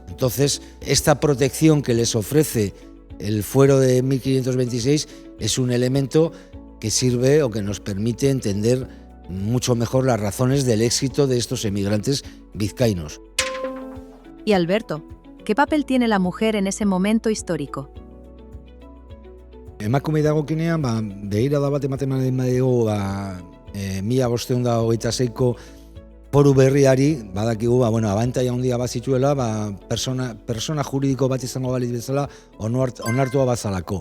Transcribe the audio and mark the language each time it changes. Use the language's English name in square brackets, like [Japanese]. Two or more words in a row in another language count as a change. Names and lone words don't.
[Spanish] Entonces, esta protección que les ofrece el fuero de 1526 es un elemento que sirve o que nos permite entender mucho mejor las razones del éxito de estos emigrantes vizcaínos. Y Alberto, ¿qué papel tiene la mujer en ese momento histórico? [Basque] Emakumei dagokinean, begirada bat ematen badiogu 1526ko foru berriari, badakigu, abantaila handia bat zituela, persona juridiko bat izango balitz bezala onartua bazalako.